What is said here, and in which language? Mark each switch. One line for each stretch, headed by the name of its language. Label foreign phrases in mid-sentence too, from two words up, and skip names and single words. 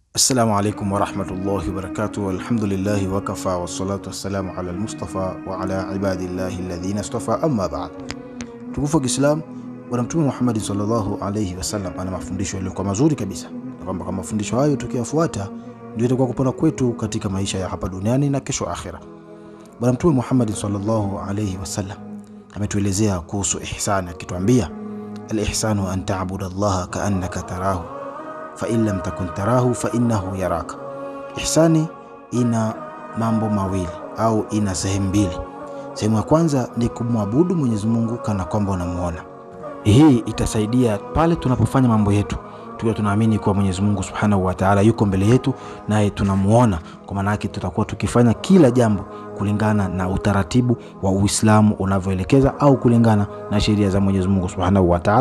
Arabic: السلام عليكم ورحمة الله وبركاته. الحمد لله وكفى والصلاة والسلام على المصطفى وعلى عباد الله الذين اصطفى. أما بعد,
Swahili: tukufu wa Islam, Bwana Mtume Muhammad
Arabic: صلى الله عليه وسلم
Swahili: ana mafundisho yaliyokuwa mazuri kabisa, na kwamba kama mafundisho hayo tukiyafuata ndio itakuwa kupona kwetu katika maisha ya hapa duniani na kesho akhira. Bwana Mtume Muhammad
Arabic: صلى الله عليه وسلم
Swahili: ametuelezea kuhusu ihsan, akituambia
Arabic: الإحسان أن تعبد الله كأنك تراه فإن لم تكن تراه فإنه يراك.
Swahili: Ihsani ina mambo mawili au ina sehemu mbili. Sehemu ya kwanza ni kumwabudu Mwenyezi Mungu kana kwamba unamuona. Hii itasaidia pale tunapofanya mambo yetu tukiwa tunaamini kwa Mwenyezi Mungu
Arabic: سبحانه وتعالى
Swahili: yuko mbele yetu naye tunamuona. Kwa maana yake tutakuwa tukifanya kila jambo kulingana na utaratibu wa Uislamu unavyoelekeza au kulingana na sheria za Mwenyezi Mungu
Arabic: سبحانه وتعالى.